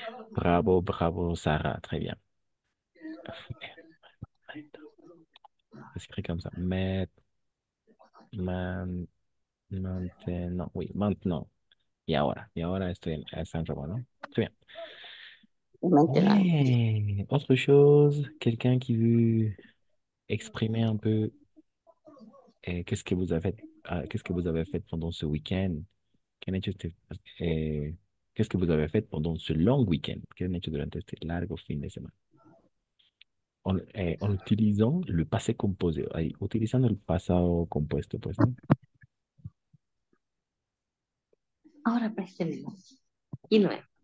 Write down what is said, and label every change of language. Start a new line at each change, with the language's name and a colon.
French: Bravo, bravo, Sarah. Très bien. C'est écrit comme ça. Man, maintenant. Oui, maintenant.
Spanish: Y ahora. Y ahora estoy en San Ramón, ¿no?
French: Très bien. Maintenant. Ouais. Autre chose, quelqu'un qui veut exprimer un peu qu'est-ce que vous avez qu'est-ce que vous avez fait pendant ce week-end?
Spanish: ¿Qué han hecho
French: qu'est-ce que vous avez fait pendant ce long week-end?
Spanish: ¿Qué han hecho durante este largo fin de semana?
French: En utilisant le passé composé,
Spanish: ahí, utilizando el pasado compuesto, pues, ¿no? Ahora présteme. Y luego.